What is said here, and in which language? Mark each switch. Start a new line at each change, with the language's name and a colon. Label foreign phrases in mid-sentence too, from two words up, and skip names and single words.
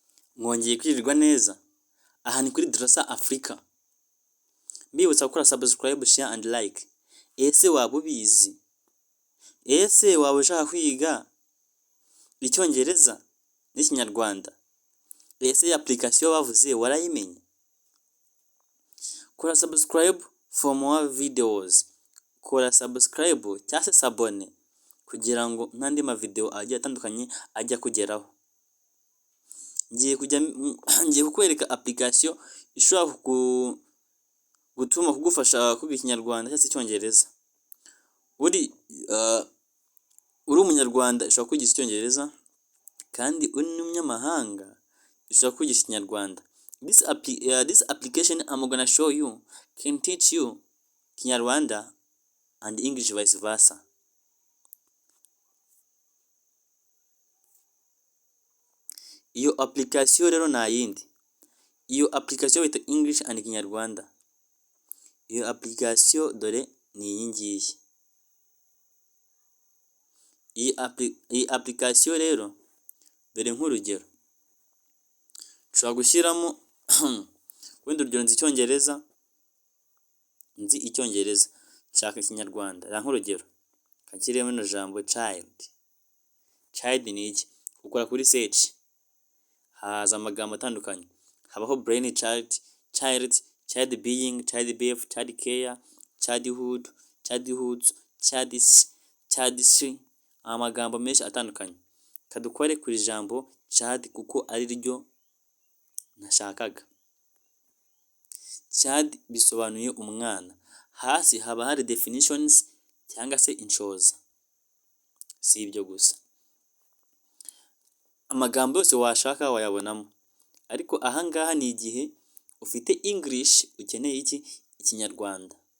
Kinyarwanda: Mwongeye kwirirwa neza, aha ni kuri Drasa Africa, mbibutsa gukora subscribe,
English: share and like.
Kinyarwanda: Ese waba ubizi? Ese waba ushaka kwiga icyongereza n'ikinyarwanda? Ese iyi application bavuze warayimenye? Kora
English: subscribe for more videos,
Kinyarwanda: kora subscribe cyangwa se sabone kugira ngo n'andi mavideo agiye atandukanye ajya kugeraho. Ngiye kukwereka application ishobora gutuma kugufasha kwiga ikinyarwanda cyangwa se icyongereza. Uri umunyarwanda ushobora kwigisha icyongereza, kandi uri n'umunyamahanga ushobora kwigisha ikinyarwanda.
English: This application I'm gonna show you can teach you Kinyarwanda and English vice versa.
Kinyarwanda: Iyo application rero nta yindi. Iyo application bayita English and Kinyarwanda. Iyo application dore ni iyi ngiyi. Iyi application rero dore nk'urugero, ushobora gushyiramo wenda urugero nzi icyongereza, nshaka ikinyarwanda, reba nk'urugero kanshyiremo rino jambo child. Child ni iki? Ukora kuri search, haza amagambo atandukanye, habaho
English: brain child, child being, child birth, child care, childhood, childhoods, child's,
Kinyarwanda: amagambo menshi atandukanye. Kadukore kuri jambo child kuko ari ryo nashakaga. Child bisobanuye umwana. Hasi haba hari definitions cyangwa se inshoza. Si ibyo gusa, amagambo yose washaka wayabonamo, ariko ahangaha ni igihe ufite English ukeneye ikinyarwanda.